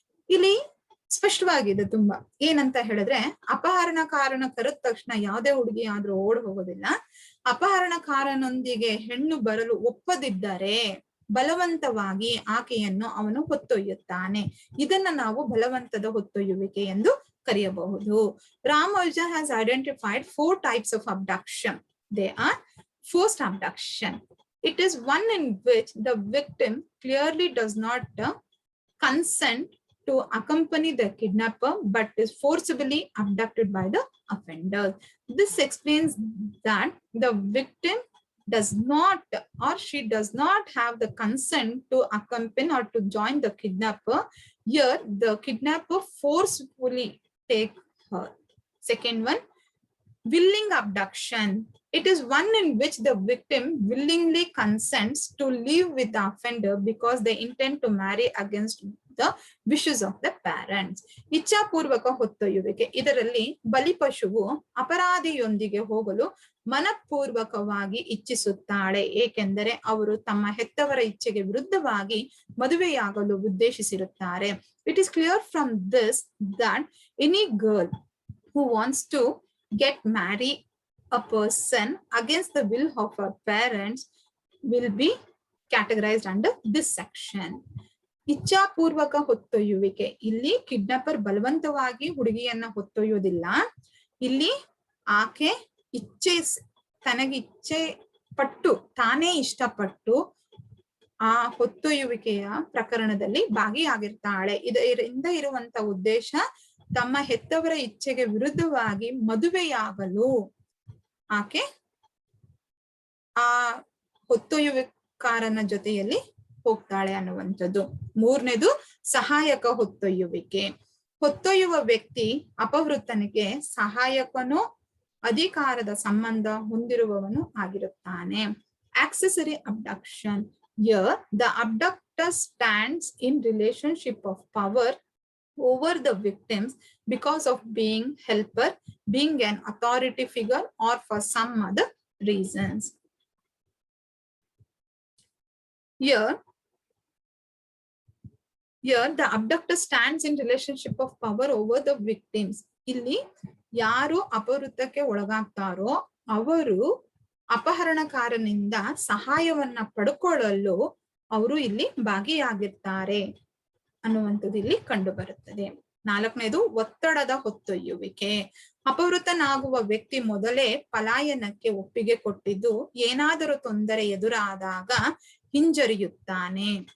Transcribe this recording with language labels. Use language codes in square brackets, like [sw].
[kn] ಇಲ್ಲಿ ಸ್ಪಷ್ಟವಾಗಿದೆ ತುಂಬಾ. ಏನಂತ ಹೇಳಿದ್ರೆ, ಅಪಹರಣಕಾರನ ಕರೆದ ತಕ್ಷಣ ಯಾವುದೇ ಹುಡುಗಿ ಆದ್ರೂ ಓಡ್ ಹೋಗೋದಿಲ್ಲ. ಅಪಹರಣಕಾರನೊಂದಿಗೆ ಹೆಣ್ಣು ಬರಲು ಒಪ್ಪದಿದ್ದರೆ ಬಲವಂತವಾಗಿ ಆಕೆಯನ್ನು ಅವನು ಹೊತ್ತೊಯ್ಯುತ್ತಾನೆ. ಇದನ್ನ ನಾವು ಬಲವಂತದ ಹೊತ್ತೊಯ್ಯುವಿಕೆ ಎಂದು ಕರೆಯಬಹುದು. [en] ರಾಮೋಜಾ has identified 4 types of abduction. They are forced abduction. It is one in which the victim clearly does not consent to accompany the kidnapper but is forcibly abducted by the offender. This explains that the victim does not or she does not have the consent to accompany or to join the kidnapper. Here the kidnapper forcefully take her. Second one, willing abduction. It is one in which the victim willingly consents to live with the offender because they intend to marry against the wishes of the parents. [kn] ಇಚ್ಛಾಪೂರ್ವಕ ಹೊತ್ತೊಯ್ಯುವಿಕೆ. ಇದರಲ್ಲಿ ಬಲಿಪಶುವು ಅಪರಾಧಿಯೊಂದಿಗೆ ಹೋಗಲು ಮನಪೂರ್ವಕವಾಗಿ ಇಚ್ಛಿಸುತ್ತಾಳೆ, ಏಕೆಂದರೆ ಅವರು ತಮ್ಮ ಹೆತ್ತವರ ಇಚ್ಛೆಗೆ ವಿರುದ್ಧವಾಗಿ ಮದುವೆಯಾಗಲು ಉದ್ದೇಶಿಸಿರುತ್ತಾರೆ. [en] It is clear from this that any girl who wants to get married a person against the will of her parents will be categorized under this section. [kn] ಇಚ್ಛಾಪೂರ್ವಕ ಹೊತ್ತೊಯ್ಯುವಿಕೆ. ಇಲ್ಲಿ kidnapper ಬಲವಂತವಾಗಿ ಹುಡುಗಿಯನ್ನ ಹೊತ್ತೊಯ್ಯೋದಿಲ್ಲ. ಇಲ್ಲಿ ಆಕೆ ತನಗೆ ಇಚ್ಛೆ ಪಟ್ಟು, ತಾನೇ ಇಷ್ಟಪಟ್ಟು ಆ ಹೊತ್ತೊಯ್ಯುವಿಕೆಯ ಪ್ರಕರಣದಲ್ಲಿ ಭಾಗಿಯಾಗಿರ್ತಾಳೆ. ಇದರಿಂದ ಇರುವಂತ ಉದ್ದೇಶ ತಮ್ಮ ಹೆತ್ತವರ ಇಚ್ಛೆಗೆ ವಿರುದ್ಧವಾಗಿ ಮದುವೆಯಾಗಲು ಆಕೆ ಆ ಹೊತ್ತೊಯ್ಯುವಿಕಾರನ ಜೊತೆಯಲ್ಲಿ ಹೋಗ್ತಾಳೆ ಅನ್ನುವಂಥದ್ದು. ಮೂರನೇದು ಸಹಾಯಕ ಹೊತ್ತೊಯ್ಯುವಿಕೆ. ಹೊತ್ತೊಯ್ಯುವ ವ್ಯಕ್ತಿ ಅಪಹೃತನಿಗೆ ಸಹಾಯಕನೋ ಅಧಿಕಾರದ ಸಂಬಂಧ ಹೊಂದಿರುವವನು ಆಗಿರುತ್ತಾನೆ. [en] Accessory abduction. Here, the abductor stands in relationship of power over the victims because of being helper, being an authority figure, or for some other reasons. Here, the abductor stands in relationship of power over the victims. [kn] ಇಲ್ಲಿ ಯಾರು ಅಪಹೃತಕ್ಕೆ ಒಳಗಾಗ್ತಾರೋ ಅವರು ಅಪಹರಣಕಾರನಿಂದ ಸಹಾಯವನ್ನ ಪಡ್ಕೊಳ್ಳಲು ಅವರು ಇಲ್ಲಿ ಭಾಗಿಯಾಗಿರ್ತಾರೆ ಅನ್ನುವಂಥದ್ದು ಇಲ್ಲಿ ಕಂಡು ಬರುತ್ತದೆ. 4ನೇದು ಒತ್ತಡದ ಹೊತ್ತೊಯ್ಯುವಿಕೆ. ಅಪಹೃತನಾಗುವ ವ್ಯಕ್ತಿ ಮೊದಲೇ ಪಲಾಯನಕ್ಕೆ ಒಪ್ಪಿಗೆ ಕೊಟ್ಟಿದ್ದು ಏನಾದರೂ ತೊಂದರೆ ಎದುರಾದಾಗ ಹಿಂಜರಿಯುತ್ತಾನೆ.